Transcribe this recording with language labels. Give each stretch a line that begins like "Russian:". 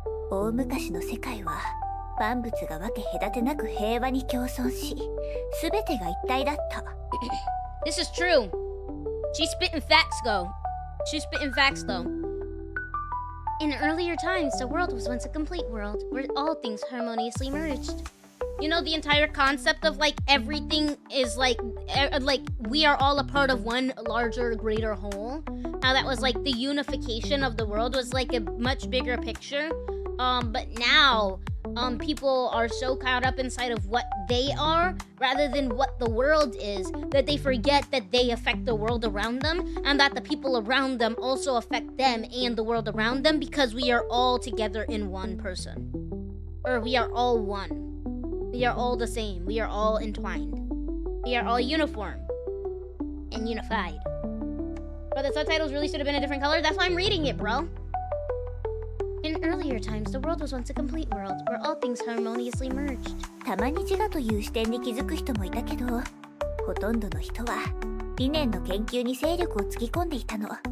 Japanese: 大昔の世界は万物が分け隔てなく平和に共存し、すべてが一体だった。
English: This is true. She's spitting facts, though. She's spitting facts, though. In earlier times, the world was once a complete world where all things harmoniously merged. You know, the entire concept of like everything is like we are all a part of one larger, greater whole. How that was like the unification of the world was like a much bigger picture. But now, people are so caught up inside of what they are rather than what the world is that they forget that they affect the world around them and that the people around them also affect them and the world around them because we are all together in one person. Or we are all one. We are all the same. We are all entwined. We are all uniform and unified. But the subtitles really should have been a different color. That's why I'm reading it, bro. In earlier times, the world was once a complete world where all things harmoniously merged.
Japanese: たまに自我という視点に気づく人もいたけど、ほとんどの人は理念の研究に精力をつぎ込んでいたの。